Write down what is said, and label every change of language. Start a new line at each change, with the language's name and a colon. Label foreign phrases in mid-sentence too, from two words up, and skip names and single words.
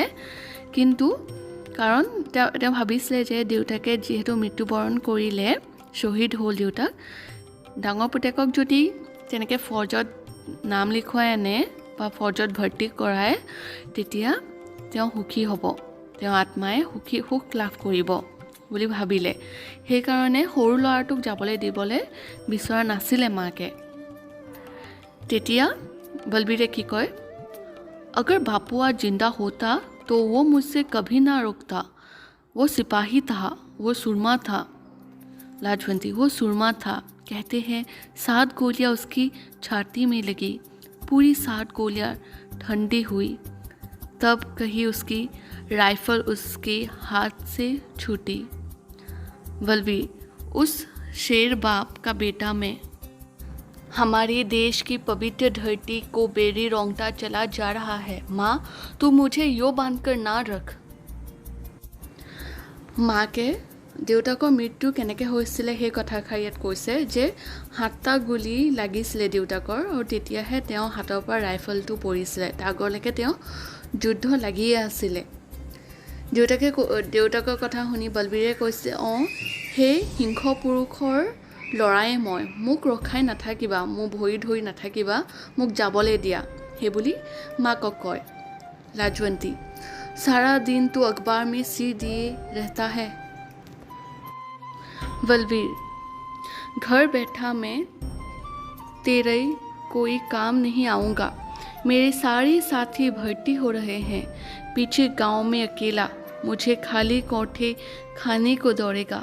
Assamese: কিন্তু কাৰণ তেওঁ ভাবিছিলে যে দেউতাকে যিহেতু মৃত্যুবৰণ কৰিলে, শ্বহীদ হ'ল দেউতাক, ডাঙৰ পুতেকক যদি তেনেকৈ ফৌজত নাম লিখুৱাই আনে বা ফৌজত ভৰ্তি কৰায় তেতিয়া তেওঁ সুখী হ'ব, তেওঁ আত্মাই সুখ লাভ কৰিব বুলি ভাবিলে। সেইকাৰণে সৰু ল'ৰাটোক যাবলৈ দিবলৈ বিচৰা নাছিলে মাকে। তেতিয়া বলবীৰে কি কয়,
Hindi: अगर बापू आज जिंदा होता तो वो मुझसे कभी ना रुकता। वो सिपाही था, वो सुरमा था। लाजवंती, वो सुरमा था। कहते हैं 7 गोलियां उसकी छाती में लगी, पूरी 7 गोलियां ठंडी हुई, तब कहीं उसकी राइफल उसके हाथ से छूटी। बलबीर, उस शेर बाप का बेटा मैं, हमारे देश की पवित्र धरती को बेरी रोंगटा चला जा रहा है। माँ, तू मुझे यो बांध कर ना रख।
Assamese: মাকে দেউতাকৰ মৃত্যু কেনেকৈ হৈছিলে সেই কথাষাৰ ইয়াত কৈছে যে 7টা গুলি লাগিছিলে দেউতাকৰ, আৰু তেতিয়াহে তেওঁ হাতৰ পৰা ৰাইফলটো পৰিছিলে। তাৰ আগলৈকে তেওঁ যুদ্ধ লাগিয়ে আছিলে। দেউতাকৰ কথা শুনি বলবীৰে কৈছে, অঁ সেই সিংহ পুৰুষৰ ল'ৰাই মই, মোক ৰখাই নাথাকিবা, মোক ভৰি ধৰি নাথাকিবা, মোক যাবলৈ দিয়া, সেইবুলি মাকক কয়।
Hindi: लाजवंती, सारा दिन तू अखबार में सिर दिए रहता है। बलबीर, घर बैठा मैं तेरे कोई काम नहीं आऊँगा। मेरे सारे साथी भर्ती हो रहे हैं, पीछे गांव में अकेला, मुझे खाली कोठे खाने को दौड़ेगा।